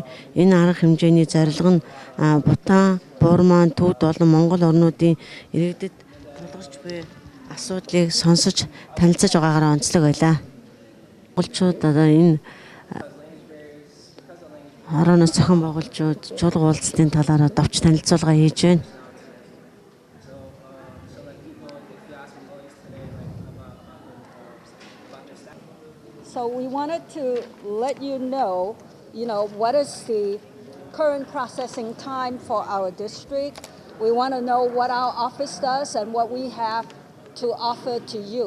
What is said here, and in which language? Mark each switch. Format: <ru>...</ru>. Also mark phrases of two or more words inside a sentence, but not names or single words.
<mn>Энэ арга хэмжээний зарилга нь Бутан, Бурма, Төвд болон Монгол орнуудын иргэдэд тулгарч буй асуудлыг сонсож танилцаж байгаагаар онцлог байлаа. Монголчууд энэ хорооноос зохион байгуулж чуулга уулзалтын талаараа давч танилцуулга хийж байна.</mn> <en>So we wanted to let you know, what is the current processing time for our district. We want to know what our office does and what we have to offer to you.</en>